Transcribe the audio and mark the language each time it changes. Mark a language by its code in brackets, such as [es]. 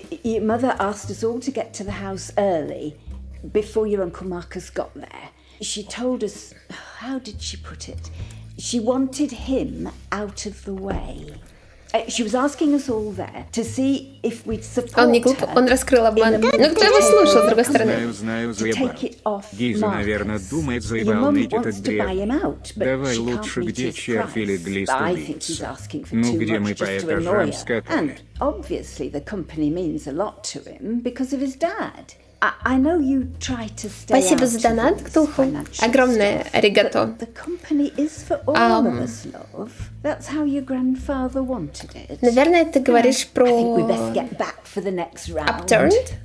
[en] Your mother asked us all to get to the house early, before your Uncle Marcus got there. She told us, how did she put it? She wanted him out of the way. She was asking us all there to see if we'd support [ru] Он не глуп, он раскрыл обман. Ну, кто его слушал, с другой стороны? Знаю, заебал. Гиза, наверное, думает, заебал ныть этот бред. Давай лучше, где червь или глист убийца. Ну, где мы по этажам скакали. [en] Obviously, the company means a lot to him because of his dad. I know you try to stay [ru] Спасибо за донат, Ктулху. Огромное аригато. [en] The company is for all of us, love. That's how your grandfather wanted it. [ru] Наверное, ты говоришь про Upturned.